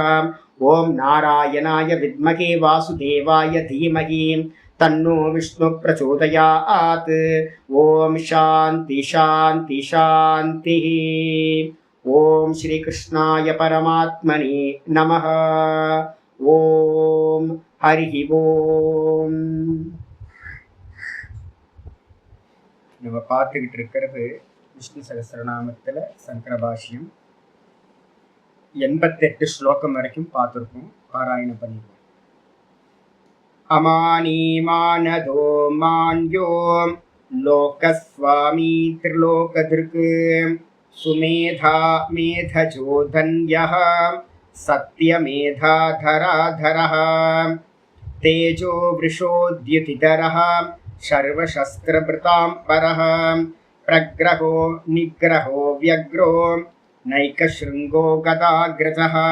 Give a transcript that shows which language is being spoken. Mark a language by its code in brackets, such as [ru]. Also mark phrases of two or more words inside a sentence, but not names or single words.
[sa] ॐ नारायणाय विद्महे वासुदेवाय धीमहि तन्नो विष्णु प्रचोदयात्. ॐ शान्ति शान्ति शान्तिः. ॐ श्री कृष्णाय परमात्मने नमः. ॐ हरि ॐ. [ta] நம்ம பார்த்துக்கிட்டு இருக்கிறது விஷ்ணு சகஸ்ரநாமத்தில் சங்கர பாஷ்யம். 88 ஸ்லோகம் வரைக்கும் பார்த்துருக்கோம், பாராயணம் பண்ணிருக்கோம். [sa] अमानी मानदो मान्यो लोकस्वामी त्रिलोकधृक् सुमेधा मेधजो धन्यः सत्यमेधाधराधरः. तेजो वृषोद्युतिधरः सर्वशस्त्रभृताम्बरः. प्रग्रहो निग्रहो व्यग्रो नैकशृङ्गो गदाग्रजः.